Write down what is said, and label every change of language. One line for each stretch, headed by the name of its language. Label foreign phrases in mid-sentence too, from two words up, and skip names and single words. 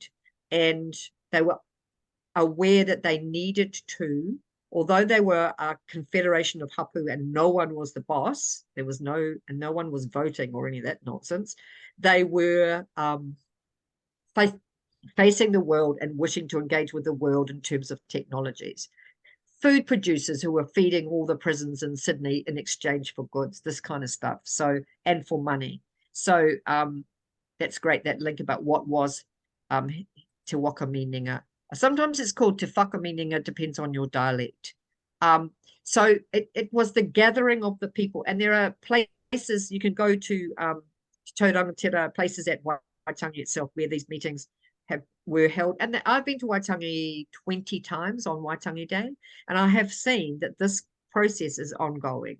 English: And they were aware that they needed to, although they were a confederation of hapu and no one was the boss, and no one was voting or any of that nonsense, they were facing the world and wishing to engage with the world in terms of technologies. Food producers who were feeding all the prisons in Sydney in exchange for goods, this kind of stuff. So, and for money. So that's great, that link about what was
Māori: te waka meaninga.
English: Sometimes it's called
Māori: te whaka meaninga,
English: depends on your dialect. So it was the gathering of the people, and there are places you can go to, Taurangatira, places at Waitangi itself where these meetings were held. And I've been to Waitangi 20 times on Waitangi Day, and I have seen that this process is ongoing.